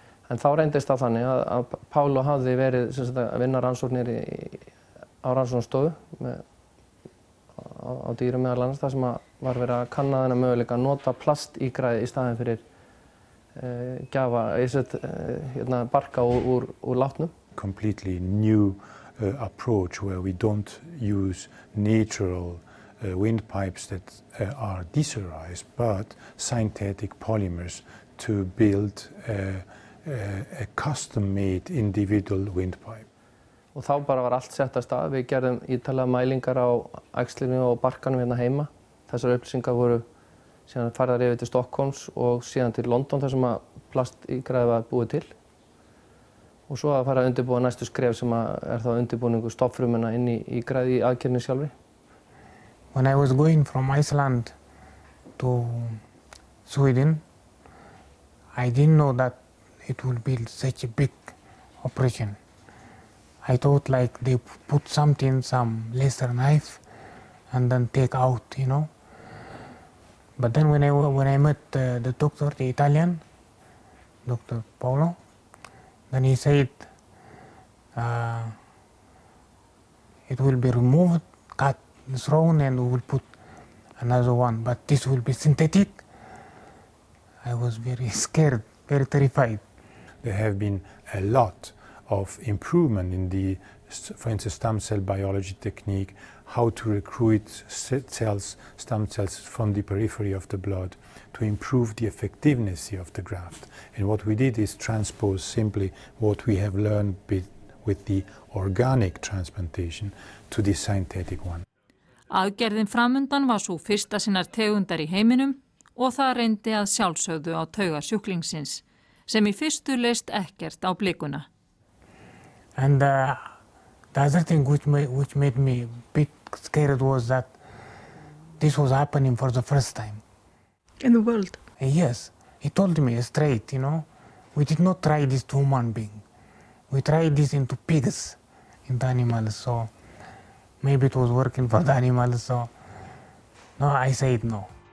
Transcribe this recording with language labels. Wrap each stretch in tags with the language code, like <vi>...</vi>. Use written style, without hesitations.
<is>En þá reyndist það þannig að Pálo hafði verið að vinna rannsóknir á rannsóknarstofu á dýrum meðal annars, þar sem var verið að kanna þennan möguleika að nota plastígræði í staðinn fyrir barka úr látnum.</is> <en>Completely new approach where we don't use natural windpipes that are desodorized, but synthetic polymers to build a custom-made individual windpipe.</en> <is>Og þá bara var allt sett af stað. Við gerðum ítarlega mælingar á æxlinu og barkanum hérna heima. Þessar upplýsingar voru síðan færðar yfir til Stockholms og síðan til London þar sem að plastígræði var búið til. Og svo að fara að undirbúa næstu skref sem þá undirbúningu stofnfrumuna inn í græði í aðgerðinni sjálfri.</is> <en>When I was going from Iceland to Sweden, I didn't know that it would be such a big operation. I thought like they put something, some laser knife, and then take out, you know. But then when I met the doctor, the Italian, Dr. Paolo, then he said it will be removed, cut, thrown, and we will put another one. But this will be synthetic. I was very scared, very terrified. There have been a lot of improvement in the, for instance, stem cell biology technique, how to recruit stem cells from the periphery of the blood to improve the effectiveness of the graft. And what we did is transpose simply what we have learned with the organic transplantation to the synthetic one.</en> <is>Aðgerðin framundan var svo fyrsta sinnar tegundar í heiminum og það reyndi að sjálfsögðu á tauga sjúklingsins, sem í fyrstu leist ekkert á blikuna.</is> <en>And the other thing which made me a bit scared was that this was happening for the first time. In the world? Yes. He told me straight, you know, we did not try this to human being. We tried this into pigs, into animals, so maybe it was working for the animals, so no, I said no.</en>